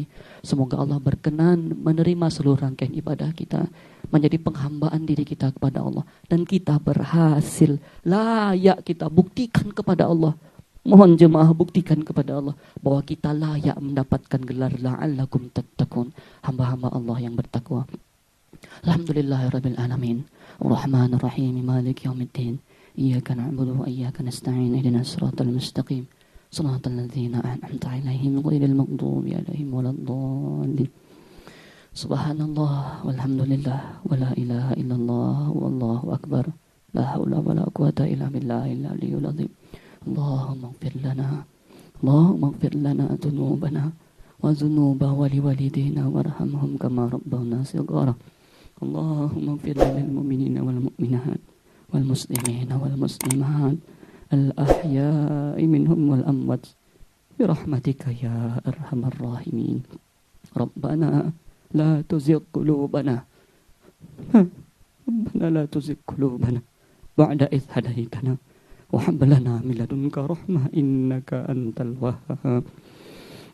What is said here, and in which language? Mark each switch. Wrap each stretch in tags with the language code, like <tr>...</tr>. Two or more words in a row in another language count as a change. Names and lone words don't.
<id>Semoga Allah berkenan menerima seluruh rangkaian ibadah kita, menjadi penghambaan diri kita kepada Allah, dan kita berhasil, layak kita buktikan kepada Allah. Mohon jemaah buktikan kepada Allah bahwa kita layak mendapatkan gelar</id> <ar>لعلكم تتقون,</ar> <id>hamba-hamba Allah yang bertakwa.</id> <ar>الحمد لله رب العالمين. الرحمن الرحيم، مالك يوم الدين. إياك نعبد وإياك نستعين. اهدنا الصراط المستقيم. صراط الذين أنعمت عليهم غير المغضوب عليهم ولا الضالين. سبحان الله والحمد لله ولا إله إلا الله والله أكبر. لا حول ولا قوة إلا بالله العلي العظيم. اللهم اغفر لنا. اللهم اغفر لنا ذنوبنا وذنوب لوالدينا وارحمهم كما ربونا صغارا. اللهم اغفر للمؤمنين والمؤمنات والمسلمين والمسلمات الأحياء منهم والأموات برحمتك يا أرحم الراحمين. ربنا لا تزغ قلوبنا ربنا لا تزغ قلوبنا بعد إذ هديتنا وهب لنا من لدنك رحمة إنك أنت الوهاب.</ar>